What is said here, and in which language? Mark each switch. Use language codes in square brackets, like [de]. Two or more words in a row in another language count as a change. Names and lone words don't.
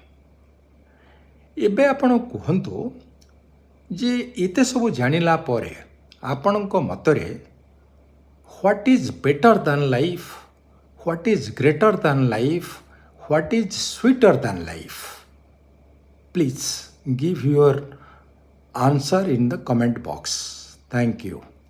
[or] ଏବେ ଆପଣ କୁହନ୍ତୁ ଯେ ଏତେ ସବୁ ଜାଣିଲା ପରେ ଆପଣଙ୍କ ମତରେ [en] what is better than life, what is greater than life, what is sweeter than life? Please give your answer in the comment box. Thank you.